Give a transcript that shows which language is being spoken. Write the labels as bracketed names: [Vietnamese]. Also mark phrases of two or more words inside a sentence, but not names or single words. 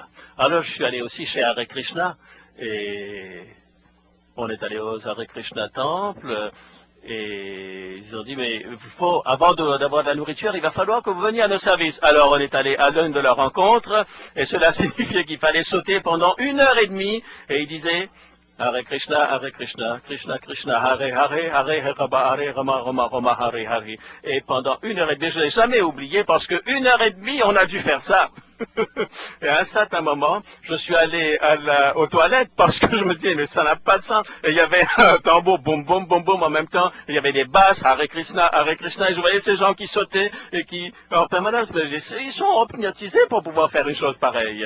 [French] Alors je suis allé aussi chez Hare Krishna, et on est allé aux Hare Krishna Temple, et ils ont dit, mais avant d'avoir de la nourriture, il va falloir que vous veniez à nos services. Alors on est allé à l'une de leurs rencontres, et cela signifiait qu'il fallait sauter pendant 1 heure et demie, et ils disaient, [Sanskrit] हरे कृष्ण, कृष्ण कृष्ण, हरे हरे, हरे हरे राम राम राम हरे हरे. [French] Et pendant 1 heure et demie, je ne l'ai jamais oublié, parce que 1 heure et demie, on a dû faire ça. Et à un certain moment, je suis allé aux toilettes parce que je me disais, mais ça n'a pas de sens. Et il y avait un tambour, boum, boum, boum, boum, en même temps. Et il y avait des basses, [Sanskrit] हरे कृष्ण, [French] et je voyais ces gens qui sautaient et qui, en permanence, ils sont hypnotisés pour pouvoir faire une chose pareille.